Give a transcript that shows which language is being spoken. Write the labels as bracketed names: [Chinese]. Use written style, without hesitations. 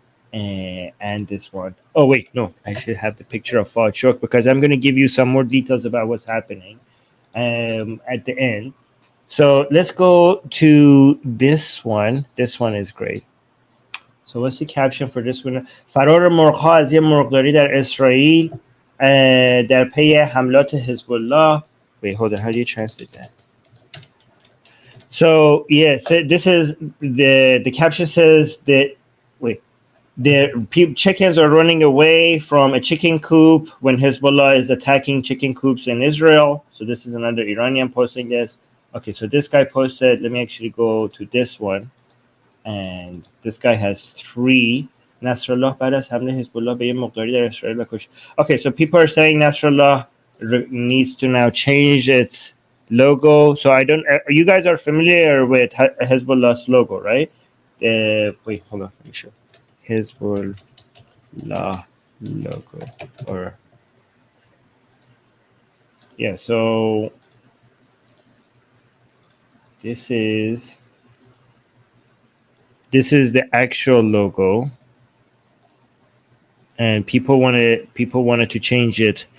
[English] And this one. Oh wait, no, I should have the picture of Fawad Shok because I'm going to give you some more details about what's happening at the end. So let's go to this one. This one is great. So what's the caption for this one? [Persian] فرار مرغ‌ها از یه مرغداری در اسرائیل در پی حملات حزب الله. [English] Wait, hold on. How do you translate that? So yes, this is the caption says that the chickens are running away from a chicken coop when Hezbollah is attacking chicken coops in Israel. So this is another Iranian posting this. Okay, so this guy posted, let me actually go to this one. And this guy has 3. [Persian] Nasrallah بعد از حمله حزب به یه مقداری در اسرائیل کش. [English] Okay, so people are saying Nasrallah needs to now change its logo. So you guys are familiar with Hezbollah's logo, right? Wait, hold on, let me show. Hezbollah logo, or yeah, so this is the actual logo, and people wanted to change it.